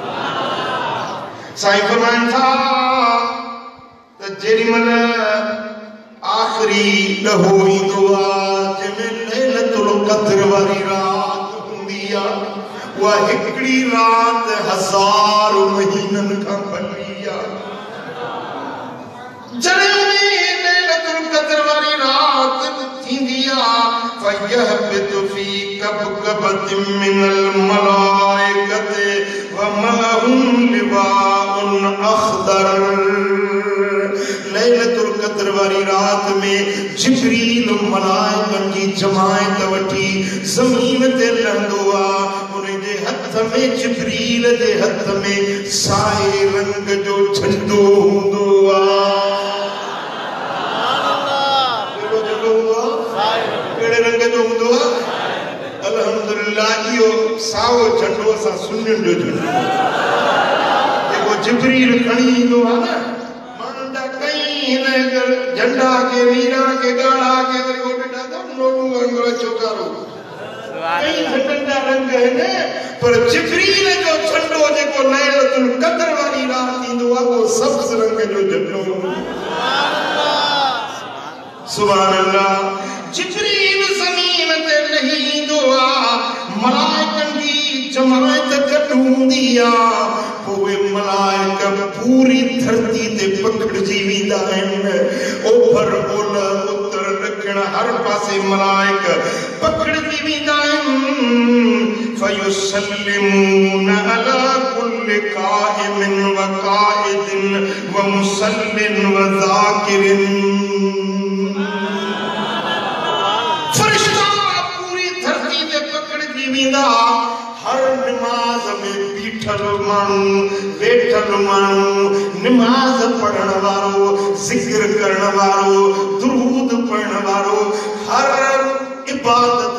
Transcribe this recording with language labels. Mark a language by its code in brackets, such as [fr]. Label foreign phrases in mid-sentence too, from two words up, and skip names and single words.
[sd] साईं फरमाइनि था त जेॾीमहिल आखिरी ॾहो ईंदो आहे जंहिंमें लैलतुल क़द्र वारी रात हूंदी आहे उहा हिकिड़ी रात 1000 महीननि खां भली आहे लैलतुल क़द्र वारी रात थींदी आहे [ar] فيهبط في كبكبة من الملائكة و معهم لواء أخضر [sd] लैलतुल क़द्र वाली रात में जिब्रील मलाइकन की जमायत वठी ज़मीन ते लहंदो आहे उन जे हथ में जिब्रील जे हथ में साए रंग जो झंडो हूंदो आहे अल्हम्दुलिल्लाह इहो साओ झंडो असां सुन्नियुनि जो झंडो जेको जिब्रील खणी ईंदो आहे न माण्हुनि जा कई हिन झंडा के वीरा के ॻाढ़ा के वरी उहो ॾिठा त नोड़ू वांगुरु चोकारो कई झंडनि जा रंग आहिनि पर जिब्रील जो झंडो जेको लैलतुल क़द्र वारी रात ईंदो आहे उहो सब्ज़ रंग जो झंडो [ar] سبحان الله [sd] जिब्रील ज़मीन ते लही ईंदो आहे मलाइकनि जी जमायत गॾु हूंदी आहे पोइ मलाइक पूरी धरती ते पखिड़िजी वेंदा आहिनि ओभर ओलह उत्तर ॾखिण हर पासे मलाइक पखिड़िजी वेंदा आहिनि [ar] فيسلمون على كل قائم و قاعد و مصل و ذاكر [sd] हर नमाज में बीठल मानू वेठल मानू नमाज पढ़ण वारो जिक्र करण वारो दुरूद पढ़ण वारो हर इबादत